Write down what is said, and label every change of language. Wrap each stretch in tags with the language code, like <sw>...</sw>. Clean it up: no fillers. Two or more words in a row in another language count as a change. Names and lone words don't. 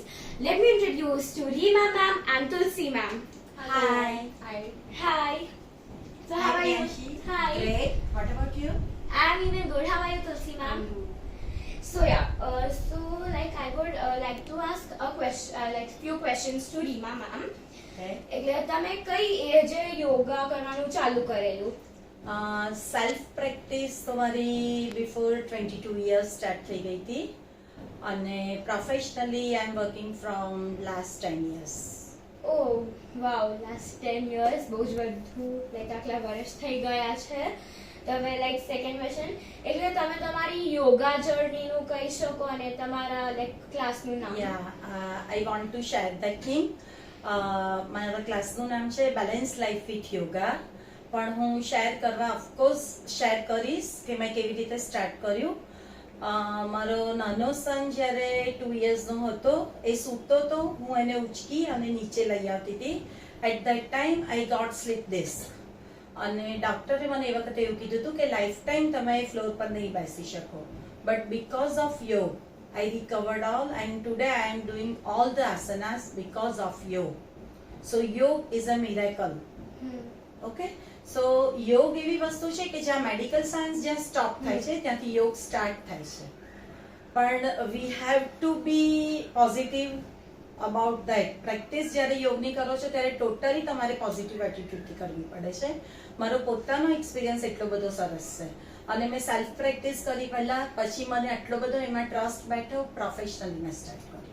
<en>Let me introduce to Reema ma'am and Tulsi ma'am. Hi. Hi. So how are you? Priyanshi. Hi. Great. What about you? I'm even good. How are you, Tulsi ma'am? So yeah, I would like to ask a question, few questions to Reema ma'am. Okay.</en> <gu>એટલે તમે કઈ એજે યોગા કરવાનું ચાલુ કરેલું?</gu> <en>self practice</en> <gu>તો મારી</gu> <en>before 22 years start</en> <gu>થઈ ગઈ હતી અને</gu> <en>professionally I am working from last 10 years. Oh wow, last 10 years</en> <gu>બહુ જ વધુ આટલા વર્ષ થઈ ગયા છે. તમે</gu> <en>second question,</en> <gu>એટલે તમે તમારી</gu> <en>yoga journey</en> <gu>કહી શકો અને તમારા ક્લાસનું નામ?</gu> <en>I want to share that thing.</en> <gu>મારા ક્લાસનું નામ છે બેલેન્સ લાઈફ વિથ યોગા, પણ હું શેર કરવા ઓફકોર્સ શેર કરીશ કે મેં કેવી રીતે સ્ટાર્ટ કર્યું. મારો નાનો સન જ્યારે 2 yearsનો હતો, એ સૂતો હતો, હું એને ઉચકી અને નીચે લઈ આવતી હતી.</gu> <en>At that time I got slip disc</en> <gu>અને ડૉક્ટરે મને એ વખતે એવું કીધું હતું કે</gu> <en>life time</en> <gu>તમે ફ્લોર પર નહીં બેસી શકો,</gu> <en>But because of yoga I recovered all, and today I am doing all the asanas because of yoga. So yoga is a miracle. Okay?</en> <gu>So યોગ એવી વસ્તુ છે કે જ્યાં મેડિકલ સાયન્સ જ્યાં સ્ટોપ થાય છે ત્યાંથી યોગ સ્ટાર્ટ થાય છે.</gu> <en>પણ we have to be positive about that.</en> <gu>પ્રેક્ટિસ જ્યારે યોગની કરો છો ત્યારે ટોટલી તમારે પોઝિટિવ એટીટ્યુડથી કરવી પડે છે. મારો પોતાનો એક્સપિરિયન્સ એટલો બધો સરસ છે અને મેં સેલ્ફ પ્રેક્ટિસ કરી પહેલા, પછી મને આટલો બધો એમાં ટ્રસ્ટ બેઠો, પ્રોફેશનલી મેં સ્ટાર્ટ કર્યું.</gu>